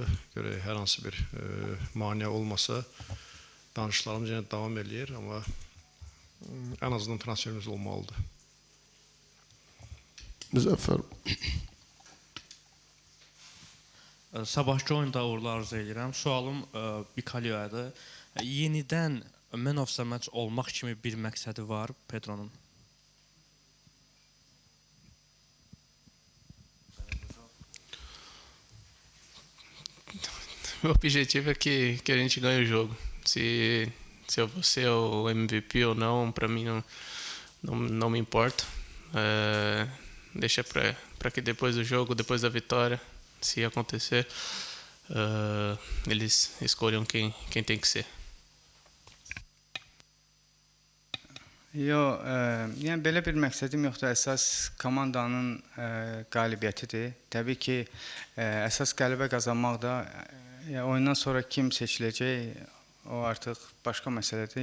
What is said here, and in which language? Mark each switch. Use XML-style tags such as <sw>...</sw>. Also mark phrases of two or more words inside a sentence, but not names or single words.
<az>Görək, hər hansı bir maneə olmasa danışıqlarımız yenə davam eləyir, amma ən azından transferimiz olmalıdır. Müzəffər. Sabahki oyunda uğurlar arzu edirəm. Sualım Bikalio'yadır. Yenidən</az> <en>man of the match</en> <az>olmaq kimi bir məqsədi var Pedro'nun?</az> <pt>O objetivo é que a gente ganhe o jogo. Se eu vou ser o MVP ou não, para mim não me importa. Deixa para que depois do jogo, depois da vitória, se acontecer, eles escolham quem tem que ser.</pt> <az>Yox, yəni belə bir məqsədim yoxdur. Əsas komandanın qalibiyyətidir. Təbii ki, əsas qələbə qazanmaq da oyundan sonra kim seçiləcək, o artıq başqa məsələdir.</az>